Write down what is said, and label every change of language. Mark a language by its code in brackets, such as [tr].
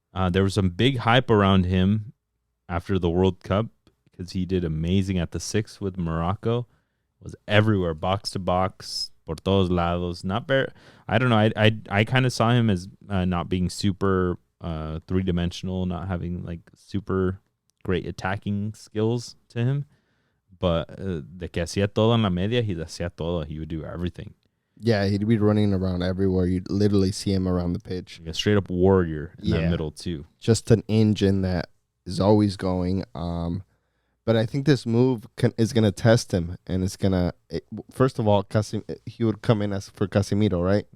[en] There was some big hype around him after the World Cup because he did amazing at the Six with Morocco. Was everywhere, box to box, [es] por todos lados. [en] Not very. I don't know. I kind of saw him as not being super three-dimensional, not having like super great attacking skills to him. But [es] de que hacía todo en la media, he hacía todo. [en] He would do everything. Yeah, he'd be running around everywhere. You'd literally see him around the pitch. Like a straight up warrior in that middle too. Just an engine that is always going. But I think this move is going to test him, and it's going to, first of all, he would come in as for Casemiro, right?